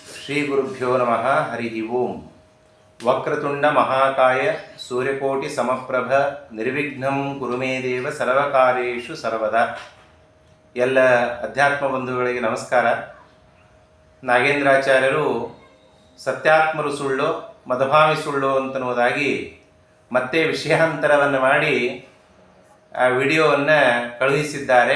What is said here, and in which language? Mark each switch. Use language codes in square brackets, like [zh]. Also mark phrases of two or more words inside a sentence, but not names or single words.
[sa] ಶ್ರೀ ಗುರುಭ್ಯೋ ನಮಃ. ಹರಿ ಓಂ. ವಕ್ರತುಂಡ ಮಹಾಕಾಯ ಸೂರ್ಯಕೋಟಿ ಸಮಪ್ರಭ ನಿರ್ವಿಘ್ನಂ ಕುರು ಮೇ ದೇವ ಸರ್ವಕಾರ್ಯೇಷು ಸರ್ವದಾ. [kn] ಎಲ್ಲ ಅಧ್ಯಾತ್ಮ ಬಂಧುಗಳಿಗೆ ನಮಸ್ಕಾರ. ನಾಗೇಂದ್ರಾಚಾರ್ಯರು ಸತ್ಯಾತ್ಮರು ಸುಳ್ಳು ಮದಭಾವಿ ಸುಳ್ಳು ಅಂತನ್ನುವುದಾಗಿ ಮತ್ತೆ ವಿಷಯಾಂತರವನ್ನು ಮಾಡಿ ಆ ವಿಡಿಯೋವನ್ನು ಕಳುಹಿಸಿದ್ದಾರೆ.